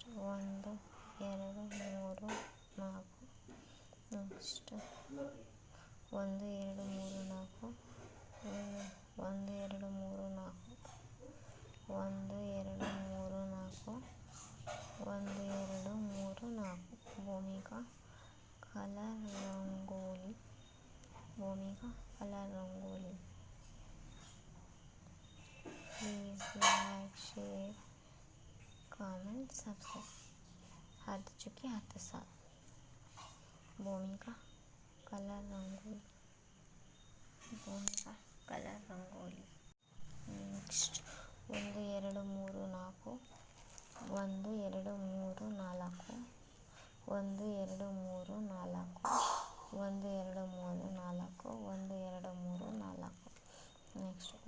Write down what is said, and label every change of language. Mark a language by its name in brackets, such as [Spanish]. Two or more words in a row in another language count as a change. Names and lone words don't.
[Kannada] 1 2 3 4 ನೆಕ್ಸ್ಟ್ 1 2 3 4 1 2 3 4 1 2 3 4 1 2 3 4 ಭೂಮಿಕಾ ಕಲರ್ ರಂಗೋಲಿ ಭೂಮಿಕಾ ಕಲರ್ ರಂಗೋಲಿ. [English] Please like, share, comment, subscribe. [Hindi] 10 चुके 10 साल भूमिका कलर रंगोली भूमिका कलर रंगोली. [Kannada] ನೆಕ್ಸ್ಟ್ 1 2 3 4 1 2 3 4 1 2 3 4 1 2 3 4 1 2 3 4 ನೆಕ್ಸ್ಟ್